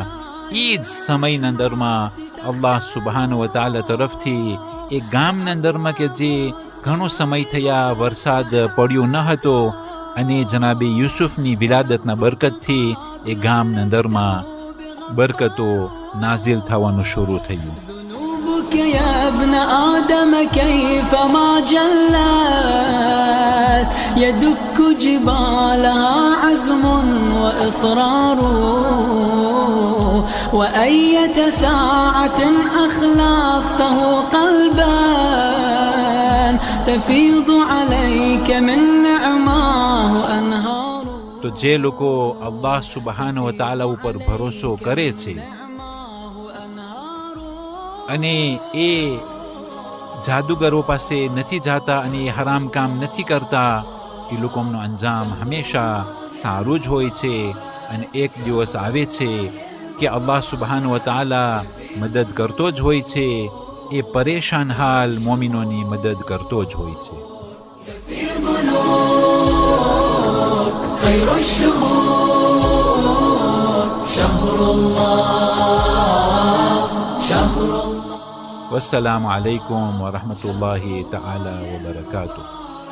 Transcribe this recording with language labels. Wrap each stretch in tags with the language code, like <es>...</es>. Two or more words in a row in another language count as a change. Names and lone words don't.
<gu>એ જ સમયના અંદરમાં</gu> <ar>الله سبحانه وتعالى</ar> <gu>તરફથી એ ગામના અંદરમાં કે જે ઘણો સમય થયા વરસાદ પડ્યો ન હતો અને જનાબે યુસુફની વિલાદતના બરકતથી એ ગામના અંદરમાં બરકતો નાઝિલ થવાનું શરૂ થયું.</gu> <ar>يا ابن آدم كيفما جلت يدك جبالها عزم وإصرار وأية ساعة أخلصته قلبا تفيض عليك من نعماه أنهار.</ar> <gu>તો જે લોકો</gu> <ar>الله سبحانه وتعالى</ar> <gu>ઉપર ભરોસો કરે છે અને એ જાદુગરો પાસે નથી જાતા અને એ હરામ કામ નથી કરતા, એ લોકોનો અંજામ હંમેશા સારું જ હોય છે અને એક દિવસ આવે છે કે</gu> <ar>الله سبحان و تعالى</ar> <gu>મદદ કરતો જ હોય છે. એ પરેશાન હાલ મોમિનોની મદદ કરતો જ હોય છે.</gu> <ar>خير الشهور شهر الله شهر الله. والسلام عليكم ورحمة الله تعالى وبركاته.</ar>